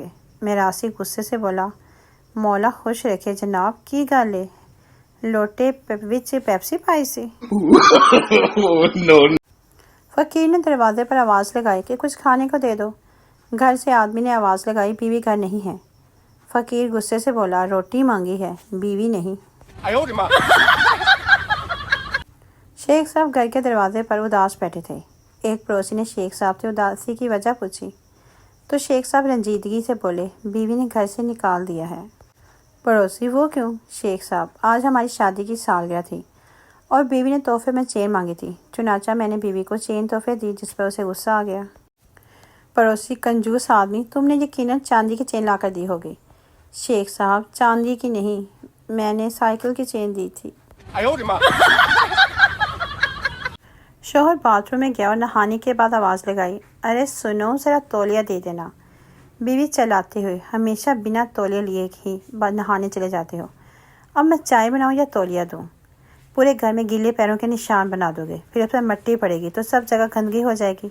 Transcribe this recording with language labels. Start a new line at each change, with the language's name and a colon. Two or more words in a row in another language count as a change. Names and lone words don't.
Urdu: میراثی غصے سے بولا، مولا خوش رکھے جناب،
Punjabi: کی گل ہے، لوٹے وچ پیپسی پائی سی؟
Urdu: No. فقیر نے دروازے پر آواز لگائی کہ کچھ کھانے کو دے دو۔ گھر سے آدمی نے آواز لگائی، بیوی گھر نہیں ہے۔ فقیر غصے سے بولا، روٹی مانگی ہے، بیوی نہیں۔
Chinese: 哎呦我的妈！
Urdu: شیخ صاحب گھر کے دروازے پر اداس بیٹھے تھے. ایک پڑوسی نے شیخ صاحب سے اداسی کی وجہ پوچھی تو شیخ صاحب رنجیدگی سے بولے، بیوی نے گھر سے نکال دیا ہے. پڑوسی، وہ کیوں? شیخ صاحب، آج ہماری شادی کی سالگرہ تھی اور بیوی نے تحفے میں چین مانگی تھی، چنانچہ میں نے بیوی کو چین تحفے دی، جس پر اسے غصہ آ گیا. پڑوسی، کنجوس آدمی، تم نے یقیناً چاندی کی چین لا کر دی ہوگی. شیخ صاحب، چاندی کی نہیں، میں نے سائیکل کی چین دی تھی.
Chinese: 哎呦我的妈！
Urdu: شوہر باتھ روم میں گیا اور نہانے کے بعد آواز لگائی، ارے سنو، ذرا تولیہ دے دینا. بیوی چلاتے ہوئے، ہمیشہ بنا تولیہ لیے ہی نہانے چلے جاتے ہو. اب میں چائے بناؤں یا تولیہ دوں؟ پورے گھر میں گیلے پیروں کے نشان بنا دو گے، پھر اس پر مٹی پڑے گی تو سب جگہ گندگی ہو جائے گی.